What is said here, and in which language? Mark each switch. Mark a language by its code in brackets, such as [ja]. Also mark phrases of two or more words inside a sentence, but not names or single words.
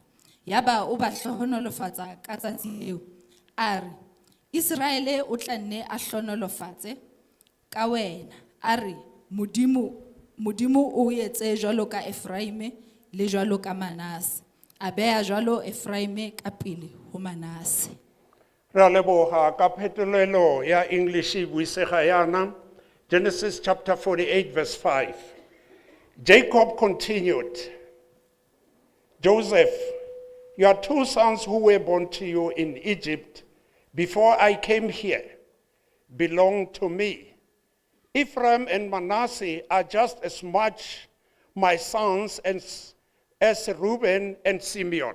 [st] Yaba o ba hlohonolofatsa ka tsatsi leo, a re, Israele o tla nne a hlohonolofatse ka wena, a re, Modimo o etse jwalo ka Efraime le jwalo ka Manase, a beha jwalo Efraime ka pele ho Manase. [tn] Re a leboga ka phetolelo ya English e buisega yana. [en] Genesis chapter 48 verse 5. Jacob continued, Joseph, your 2 sons who were born to you in Egypt before I came here belong to me. Ephraim and Manasseh are just as much my sons as Reuben and Simeon.